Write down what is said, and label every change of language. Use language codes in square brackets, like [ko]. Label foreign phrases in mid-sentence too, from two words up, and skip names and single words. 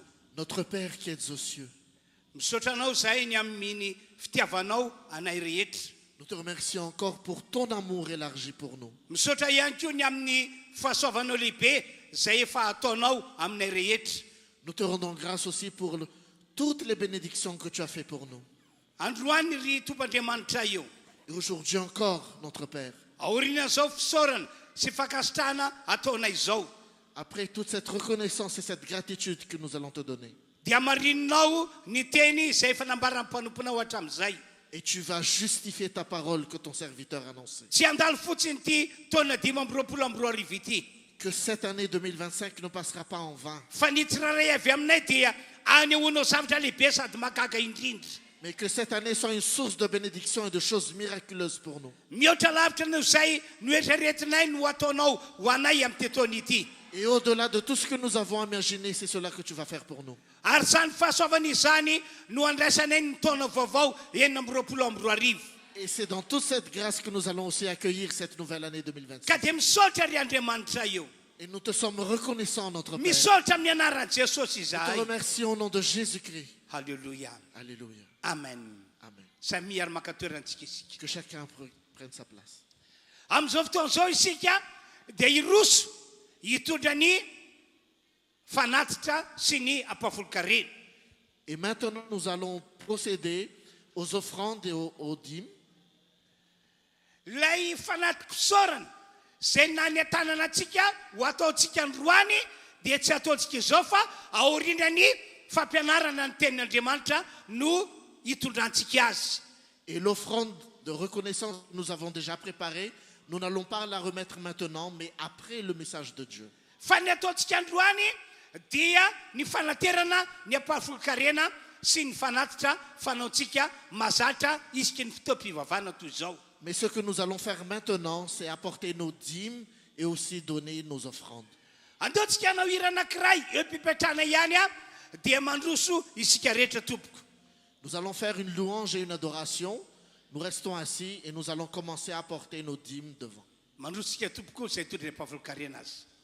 [fr] Notre Père qui es aux cieux, [mg] misaotra anao zahay ny amin'ny fitiavanao anay rehetra. [fr] nous te remercions encore pour ton amour élargi pour nous. [mg] misaotra ihany koa ny amin'ny fahasoavanao lehibe zay efa ataonao aminay rehetra. [fr] Nous te rendons grâce aussi pour toutes les bénédictions que tu as fait pour nous. [mg] androany ry tompandriamanitra io. [fr] Et aujourd'hui encore, notre Père, [mg] aorian'izao fisaorana sy fakasitrahana ataonay izao. [fr] après toute cette reconnaissance et cette gratitude que nous allons te donner, [mg] dia marininao ny teny izay fanambaran'ny mpanomponao hatramin'izay. [fr] Et tu vas justifier ta parole que ton serviteur a annoncée. [mg] Tsy andalo fotsiny ty taona 5 ity. [fr] Que cette année 2025 ne passera pas en vain. [mg] Fa ny tsiraray avy aminay dia anehoanao zavatra lehibe sady mahagaga indrindra. [fr] Mais que cette année soit une source de bénédiction et de choses miraculeuses pour nous. [mg] Mihoatra lavitra no izay no eritreretinay no ataonao ho anay amin'ny taona ity. [fr] Et au-delà de tout ce que nous avons imaginé, c'est cela que tu vas faire pour nous. [mg] Ary zany fahasoavana izany no andraisanay ny taona vaovao 2024. [fr] Et c'est dans toute cette grâce que nous allons aussi accueillir cette nouvelle année 2025. [mg] Ka dia misaotra ry Andriamanitra io. [fr] Et nous te sommes reconnaissants, notre Père. [mg] Misaotra amin'ny anaran'i Jesosy [fr] Nous te [mg] izahay. [fr] remercions au nom de Jésus-Christ. [mg] Halleluja. [fr] Alléluia. Amen. Amen. [mg] Samy miary maka toerantsika isika. [fr] Que chacun prenne sa place. [mg] Amin'izao fotoan'izao isika dia hiroso hitondra ny fanatitra sy ny ampahafolon-karena. [fr] Et maintenant, nous allons procéder aux offrandes et aux dîmes. [mg] Lay fanati-pisaorana izay nany an-tanana antsika ho ataontsika androany dia tsy ataontsika izao fa aorianany fampianarana ny tenin'Andriamanitra no hitondrantsika azy. [fr] Et l'offrande de reconnaissance que nous avons déjà préparée, nous n'allons pas la remettre maintenant, mais après le message de Dieu. [mg] Fa ny ataontsika androany dia ny fanaterana ny ampahafolon-karena sy ny fanatitra fanaontsika mazatra isaky ny fotoam-pivavahana toy izao. [fr] Mais ce que nous allons faire maintenant, c'est apporter nos dîmes et aussi donner nos offrandes. [mg] Andeontsika hanao hira anankiray eo mpipetrana ihany dia mandroso isika rehetra tompoko. [fr] Nous allons faire une louange et une adoration. Nous restons assis et nous allons commencer à apporter nos dîmes devant. [mg] Mandroso isika tompoko izay hitondra ny ampahafolon-karena azy.